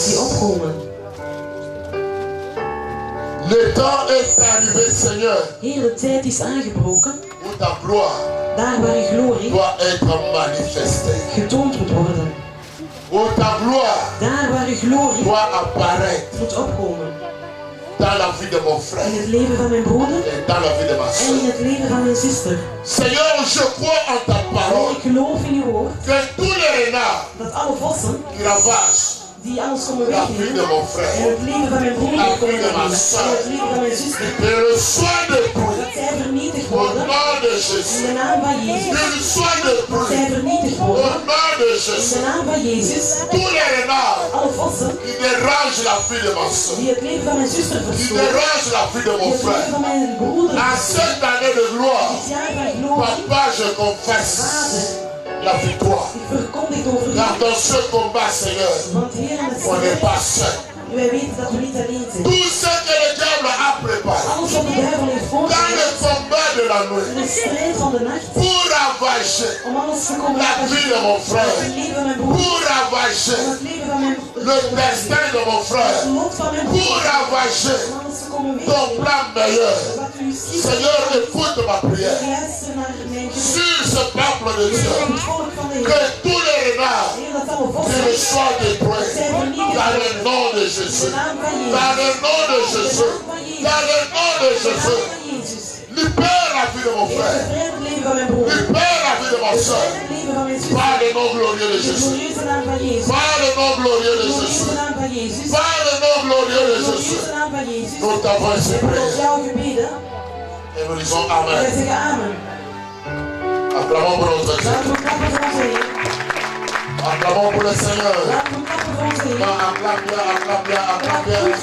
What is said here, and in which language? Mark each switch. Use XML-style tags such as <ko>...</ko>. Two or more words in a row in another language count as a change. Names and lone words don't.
<nl>die opkomen.</nl> <fr>Le temps est arrivé, Seigneur,</fr> <nl>Heer, de tijd is aangebroken.</nl> <fr>où ta gloire</fr> <nl>Daar waar uw glorie</nl> <fr>doit être manifestée.</fr> <nl>getoond moet worden.</nl> <fr>Où ta gloire</fr> <nl>Daar waar uw glorie</nl> <fr>doit apparaître</fr> <nl>moet opkomen.</nl> <fr>dans la vie de mon frère</fr> <nl>In het leven van mijn broeder</nl> <fr>et dans la vie de ma</fr> <nl>en in</nl> <fr>soeur.</fr> <nl>het leven van mijn zuster.</nl> <fr>Seigneur, je crois en ta</fr> <nl>En</nl> <fr>parole</fr> <nl>ik geloof in uw woord</nl> <fr>que tous les renards</fr> <nl>dat alle vossen</nl> <fr>qui ravagent</fr> <nl>die alles komen</nl> <fr>la vie de</fr> <nl>wegnemen</nl> <fr>mon</fr> <nl>en</nl> <fr>frère,</fr> <nl>het leven van mijn broeder komen wegnemen en het leven van mijn zuster,</nl> <fr>qu'ils soient détruits</fr> <nl>dat zij vernietigd</nl> <fr>au</fr> <nl>worden</nl> <fr>nom de</fr> <nl>in</nl> <fr>Jésus.</fr> <nl>de naam van Jezus.</nl> <fr>Qu'ils soient</fr> <nl>Dat zij</nl> <fr>détruits</fr> <nl>vernietigd</nl> <fr>au</fr> <nl>worden</nl> <fr>nom de</fr> <nl>in de</nl> <fr>Jésus.</fr> <nl>naam van Jezus.</nl> <fr>Tous les renards</fr> <nl>Alle vossen</nl> <fr>qui dérangent la vie de ma soeur,</fr> <nl>die het leven van mijn zuster</nl> <fr>qui</fr> <nl>verstoren,</nl> <fr>dérangent la vie de</fr> <nl>die</nl> <fr>mon</fr> <nl>het leven</nl> <fr>frère.</fr> <nl>van mijn broeder</nl> <fr>À</fr> <nl>verstoren.</nl> <fr>cette année de gloire,</fr> <nl>Dit jaar van glorie,</nl> <fr>Papa, je confesse</fr> <nl>Vader,</nl> <fr>la victoire.</fr> <nl>ik verkondig over u.</nl> <fr>Car dans ce combat, Seigneur,</fr> <nl>Want Heer, in het</nl> <fr>on n'est pas seul.</fr> <nl>wij weten dat we niet alleen zijn.</nl> <fr>Tout ce que le diable a préparé</fr> <nl>Alles wat de duivel heeft</nl> <fr>dans le</fr> <nl>voorbereid</nl> <fr>combat de la</fr> <nl>in</nl> <fr>nuit</fr> <nl>de strijd van de nacht,</nl> <fr>pour ravager</fr> <nl>om alles te komen</nl> <fr>la vie de mon</fr> <nl>het</nl> <fr>frère,</fr> <nl>leven van mijn broer,</nl> <fr>pour ravager</fr> <nl>om het leven van mijn</nl> <fr>le destin de mon frère,</fr> <nl>het lot van mijn broer,</nl> <fr>pour ravager</fr> <nl>om alles te komen</nl> <fr>ton</fr> <nl>weten.</nl> <fr>plan meilleur.</fr> <nl>Wat u ziet,</nl> <fr>Seigneur, écoute ma prière</fr> <nl>luister naar mijn gebed.</nl> <fr>sur ce peuple de Dieu.</fr> <nl>Het volk van de</nl> <fr>Que</fr> <nl>Heer.</nl> <fr>tous les renards</fr> <nl>Heer, dat alle</nl> <fr>qu'ils</fr> <nl>vossen</nl> <fr>soient détruits</fr> <nl>zijn vernietigd</nl> <fr>dans le</fr> <nl>worden.</nl> <fr>nom de</fr> <nl>In de</nl> <fr>Jésus.</fr> <nl>naam van Jezus.</nl> <fr>Dans le nom de</fr> <nl>In de</nl> <fr>Jésus.</fr> <nl>naam van Jezus.</nl> <fr>Dans le nom de</fr> <nl>In de naam</nl> <fr>Jésus.</fr> <nl>van Jezus.</nl> <fr>Libère la vie de mon</fr> <nl>Heer,</nl> <fr>frère.</fr> <nl>bevrijd het leven van mijn broer.</nl> <fr>Libère la vie de ma soeur.</fr> <nl>Bevrijd het leven van mijn zuster.</nl> <fr>Par le nom glorieux de</fr> <nl>In de</nl> <fr>Jésus.</fr> <nl>glorieuze naam van Jezus.</nl> <fr>Par le nom glorieux de</fr> <nl>In de glorieuze</nl> <fr>Jésus.</fr> <nl>naam van Jezus.</nl> <fr>Par le nom glorieux lieu de Jésus, nous t'avons exprimé. Et nous disons Amen. Acclamons pour notre Dieu. Acclamons pour le Seigneur. Acclame bien, acclame bien, acclame bien.</fr>